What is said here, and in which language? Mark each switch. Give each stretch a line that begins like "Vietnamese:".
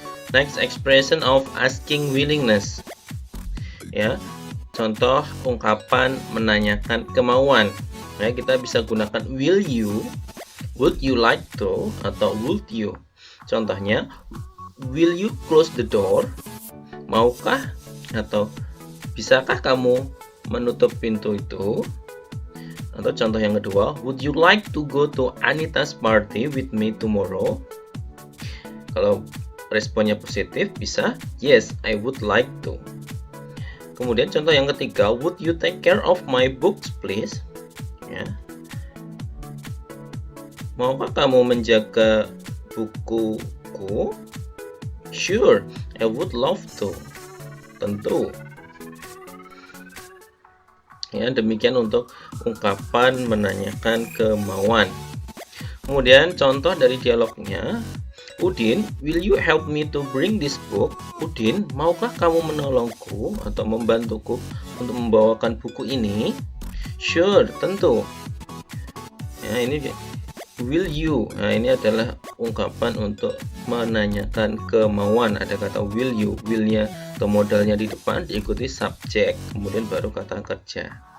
English: Next, expression of asking willingness.
Indonesian: Ya, contoh ungkapan menanyakan kemauan. Ya, kita bisa gunakan
English: will you, would you like to,
Indonesian: atau
English: would you. Contohnya, will you close the door?
Indonesian: Maukah atau bisakah kamu menutup pintu itu? Atau contoh yang kedua,
English: would you like to go to Anita's party with me tomorrow?
Indonesian: Kalau responnya positif, bisa
English: yes, I would like to.
Indonesian: Kemudian contoh yang ketiga,
English: would you take care of my books please?
Indonesian: Ya. Maukah kamu menjaga bukuku?
English: Sure, I would love to.
Indonesian: Tentu. Ya, demikian untuk ungkapan menanyakan kemauan. Kemudian contoh dari dialognya.
English: Udin, will you help me to bring this book?
Indonesian: Udin, maukah kamu menolongku atau membantuku untuk membawakan buku ini?
English: Sure,
Indonesian: tentu. Ya, ini will you. Nah, ini adalah ungkapan untuk menanyakan kemauan. Ada kata
English: will you,
Indonesian: will-nya atau modalnya di depan diikuti subjek, kemudian baru kata kerja.